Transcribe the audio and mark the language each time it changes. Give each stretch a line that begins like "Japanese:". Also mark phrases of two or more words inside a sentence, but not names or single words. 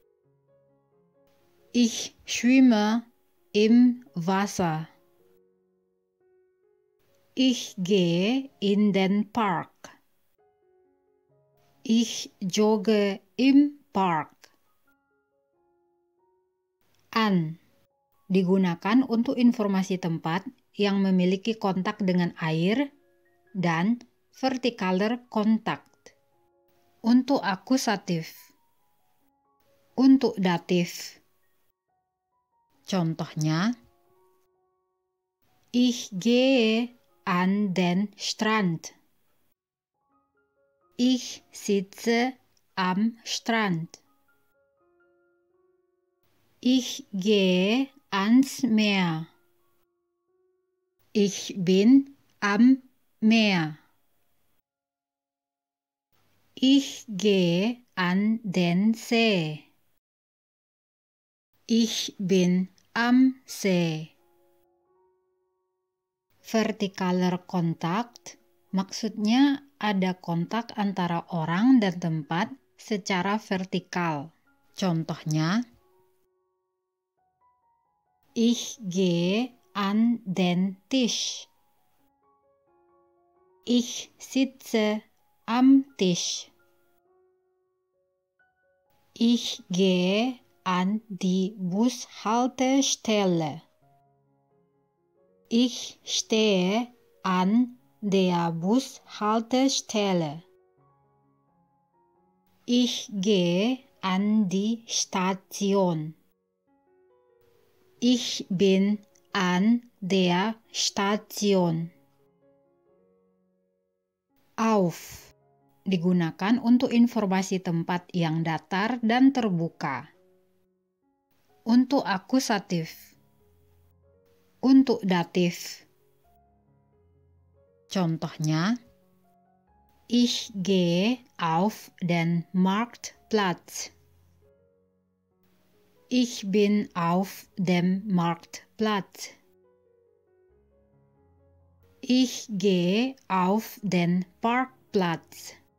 German: Ich schwimme im Wasser. Ich gehe in den Park. Ich jogge im Park.
Indonesian: An digunakan untuk informasi tempat yang memiliki kontak dengan air dan
German: vertikaler kontakt.
Indonesian: Untuk akusatif. Untuk datif. Contohnya,
German: ich gehe an den Strand. Ich sitze am Strand. Ich gehe ans Meer. Ich bin am Meer. Ich gehe an den See. Ich bin am See. Vertikaler kontakt
Indonesian: maksudnya ada kontak antara orang dan tempat secara vertikal. Contohnya,
German: ich gehe an den Tisch. Ich sitze am Tisch. Ich gehe an die Bushaltestelle. Ich stehe an der Bushaltestelle. Ich gehe an die Station. Ich bin an der Station.
Indonesian: Auf digunakan untuk informasi tempat yang datar dan terbuka. Untuk akusatif. Untuk datif. Contohnya,
German: ich gehe auf den Marktplatz. Ich bin auf dem Marktplatz. Ich gehe auf den Parkplatz.